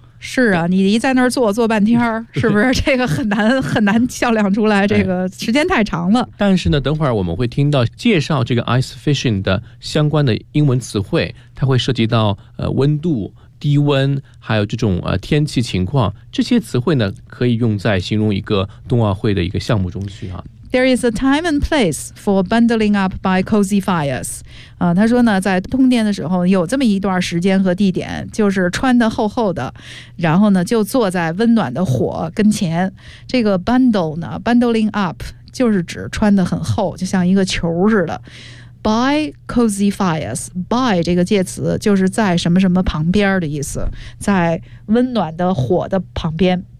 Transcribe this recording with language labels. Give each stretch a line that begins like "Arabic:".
Chinese: 是啊，你一在那儿坐半天，是不是这个很难较量出来，这个时间太长了。但是呢，等会儿我们会听到介绍这个 ice fishing 的相关的英文词汇，它会涉及到温度、低温，还有这种天气情况，这些词汇呢可以用在形容一个冬奥会的一个项目中去啊。
English: There is a time and place for bundling up by cozy fires.
Chinese: 他说呢，在冬天的时候有这么一段时间和地点，就是穿得厚厚的，然后呢就坐在温暖的火跟前。这个 bundle 呢 ，bundling up 就是指穿得很厚，就像一个球似的。
English: By cozy fires,
Chinese: by 这个介词就是在什么什么旁边的意思，在温暖的火的旁边。